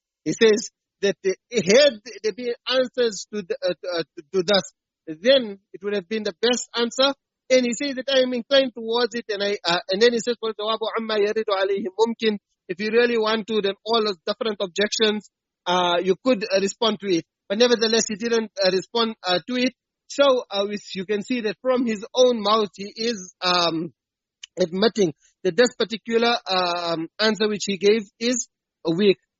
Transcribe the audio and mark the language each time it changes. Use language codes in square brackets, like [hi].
[en] He says that had there been answers to this, then it would have been the best answer. And he says that I am inclined towards it. And then he says, [ar] وَالْجَوَابُ عَمَّا يَرِدُ عَلَيْهِ مُمْكِنٌ. [en] If you really want to, then all those different objections, you could respond to it. But nevertheless, he didn't respond to it. So you can see that from his own mouth, he is admitting that this particular answer which he gave is weak.